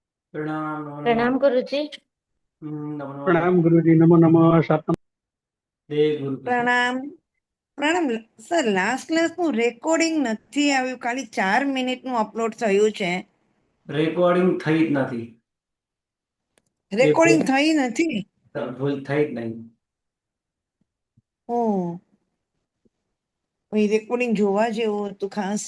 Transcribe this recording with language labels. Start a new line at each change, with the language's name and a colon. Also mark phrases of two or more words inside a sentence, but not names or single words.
Hindi: प्रणाम, नमो नमः। प्रणाम गुरुजी। नमो नमः। प्रणाम गुरुजी, नमो नमः। सातम जय गुरु कृष्ण।
Gujarati: પ્રણામ. પ્રણામ સર, લાસ્ટ ક્લાસનું રેકોર્ડિંગ નથી આવ્યું, ખાલી 4 મિનિટનું અપલોડ થયું છે. રેકોર્ડિંગ થઈ જ નથી. એ રેકોર્ડિંગ ભૂલ થઈ નથી. ભૂલ થઈ જ નહીં. ઓ, ભાઈ રેકોર્ડિંગ જોવા જેવું હતું ખાસ.